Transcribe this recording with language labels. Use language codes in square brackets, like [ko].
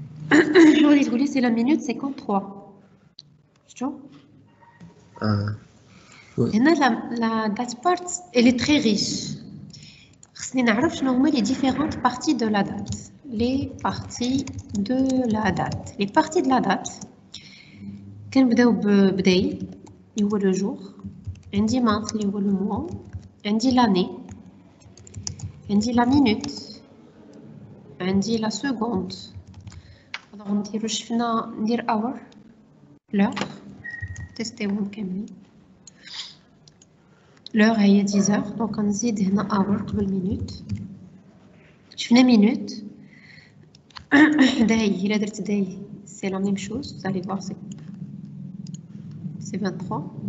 [fr] Je تقولي c'est la minute 53. شفتوا؟ هنا la date part elle est très riche. خصني نعرف شنو هما les différentes parties de la date. Les parties de la date. Les parties de la date. [ar] كنبداو بداي اللي هو لو جور. عندي month اللي هو لو موا. [fr] عندي l'année. عندي la minute. عندي la seconde. [ar] alors نديرو شفنا ندير hour l'heure تيستيوهم كاملين. l'heure هي 10 heures donc غنزيد هنا hour قبل minute. شفنا minute. [fr] داي إلا درت داي c'est la même chose vous allez voir c'est 23.